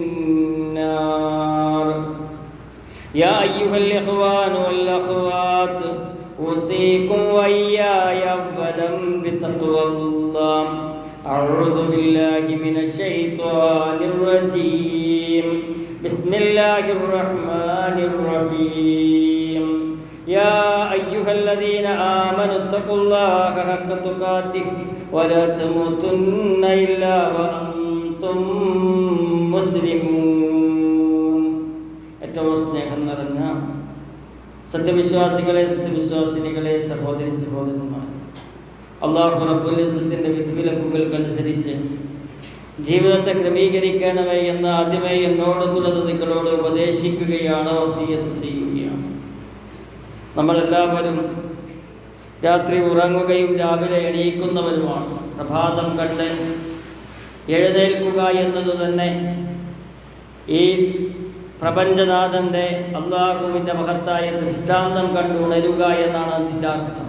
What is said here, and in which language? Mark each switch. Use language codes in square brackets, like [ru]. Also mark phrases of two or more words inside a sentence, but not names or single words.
[ar] النار يا أيها الإخوان والأخوات أوصيكم وإياي أولا بتقوى الله أعوذ بالله من الشيطان الرجيم بسم الله الرحمن الرحيم يا أيها الذين آمنوا اتقوا الله حق تقاته ولا تموتن إلا وأنتم [ml] مسلمون ഏറ്റവും സ്നേഹം നിറഞ്ഞ സത്യവിശ്വാസികളെ സത്യവിശ്വാസിനികളെ സഹോദരി സഹോദരന്മാർ അല്ലാഹു റബ്ബുൽ ഇസ്സത്തിന്റെ വിധിവിലക്കുകൾക്കനുസരിച്ച് ജീവിതത്തെ ക്രമീകരിക്കണമേ എന്ന് ആദ്യമേ എന്നോട് തുടർന്ന് നിങ്ങളോട് ഉപദേശിക്കുകയാണ് വസിയത്ത് ചെയ്യുകയാണ് നമ്മളെല്ലാവരും രാത്രി ഉറങ്ങുകയും രാവിലെ എണീക്കുന്നവരുമാണ് പ്രഭാതം കണ്ട് എഴുന്നേൽക്കുക എന്നത് തന്നെ ഈ പ്രപഞ്ചനാഥൻ്റെ അള്ളാഹുവിൻ്റെ മഹത്തായ ദൃഷ്ടാന്തം കണ്ട് ഉണരുക എന്നാണ് അതിൻ്റെ അർത്ഥം.